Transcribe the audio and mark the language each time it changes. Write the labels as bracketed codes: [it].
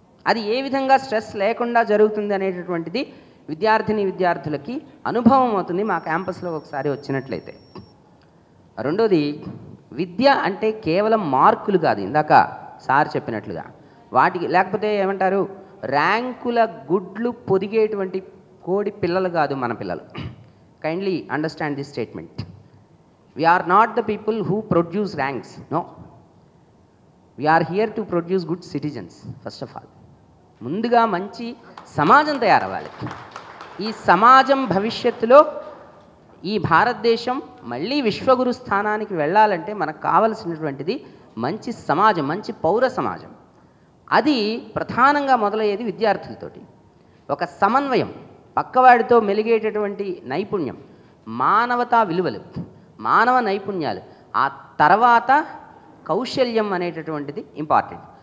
[te] అది ఏ విధంగా స్ట్రెస్ లేకుండా జరుగుతుంది అనేటటువంటిది విద్యార్థులకి అనుభవం అవుతుంది మా క్యాంపస్లో ఒకసారి వచ్చినట్లయితే. రెండోది, విద్య అంటే కేవలం మార్కులు కాదు. ఇందాక సార్ చెప్పినట్లుగా వాటికి, లేకపోతే ఏమంటారు, ర్యాంకుల గుడ్లు పొదిగేటువంటి కోడి పిల్లలు కాదు మన పిల్లలు. [en] Kindly understand this statement. We are not the people who produce ranks. No. We are here to produce good citizens, first of all. [te] ముందుగా మంచి సమాజం తయారవ్వాలి. ఈ సమాజం భవిష్యత్తులో ఈ భారతదేశం మళ్ళీ విశ్వగురు స్థానానికి వెళ్ళాలంటే మనకు కావలసినటువంటిది మంచి సమాజం, మంచి పౌర సమాజం. అది ప్రధానంగా మొదలయ్యేది విద్యార్థులతోటి. ఒక సమన్వయం, పక్కవాడితో మెలిగేటటువంటి నైపుణ్యం, మానవతా విలువలు, మానవ నైపుణ్యాలు, ఆ తర్వాత కౌశల్యం అనేటటువంటిది ఇంపార్టెంట్.